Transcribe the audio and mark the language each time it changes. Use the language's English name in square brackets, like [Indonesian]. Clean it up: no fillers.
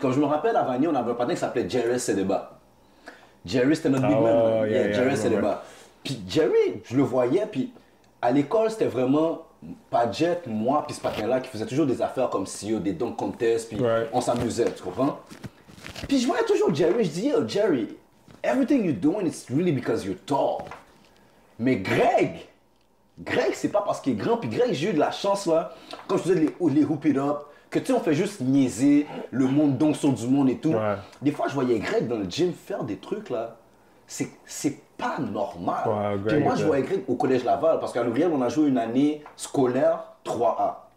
[French] Comme je me rappelle, à Vanier, on avait un patin qui s'appelait Jerry Sedeba. Jerry, c'était notre big man. Man. Jerry Sedeba. Puis Jerry, je le voyais, puis à l'école, c'était vraiment Padgett, moi, puis ce patin-là qui faisait toujours des affaires comme CEO, des dunk contests, puis on s'amusait, tu comprends? Puis je voyais toujours Jerry, je dis, [English] yo, Jerry, everything you're doing, it's really because you're tall. [French] Mais Greg, c'est pas parce qu'il est grand, puis Greg, j'ai eu de la chance, là, comme je faisais les hoop it up, que tu sais, on fait juste niaiser le monde donc sur du monde et tout. Ouais. Des fois, je voyais Greg dans le gym faire des trucs, là. C'est pas normal. Ouais, puis moi, je voyais Greg au Collège Laval, parce qu'à L'Oréal, on a joué une année scolaire 3A.